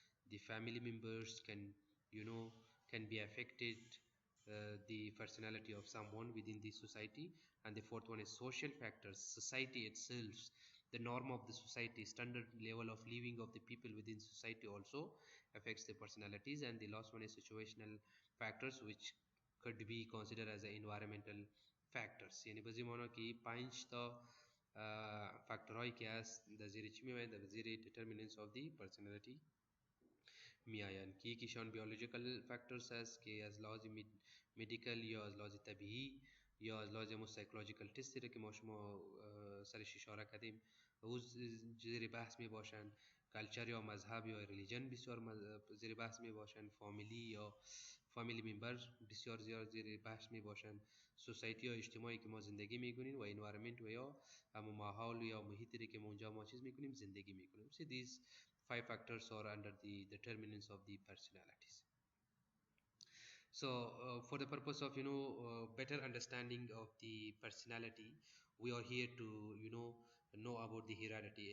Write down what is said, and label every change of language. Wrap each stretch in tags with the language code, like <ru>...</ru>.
<en>The family members you know can be affected the personality of someone within the society. And the fourth one is social factors, society itself, the norm of the society, standard level of living of the people within society also affects the personalities. And the last one is situational factors, which could be considered as the environmental factors.</en> <fa>یعنی بازی مانا که 5 تا فاکتورهایی که هست در زیر چی میاید در زیر</fa> <en>determinants of the personality</en> <fa>میآیند که یکیشان بیولوژیکال فاکتورز است که از لحاظ مدیکال یا از لحاظ طبیعی یا از لحاظ سایکولوژیکال تستی را که ما شما سرش اشاره کردیم او زیر بحث می باشند. کلچر یا مذهب یا ریلیجن بسیار زیر بحث می باشند. فامیلی یا فامیلی ممبر بسیار زیاد زیر بحث می باشند. سوسایتی یا اجتماعی که ما زندگی می کنیم و انوایرمنت و یا همون ماحول یا محیطی که ما اونجا ما چیز می کنیم زندگی می کنیم.</fa> <en>So these five factors are under the determinants of the personalities. So for the purpose of better understanding of the personality, we are here to know about the hierarchy.</en>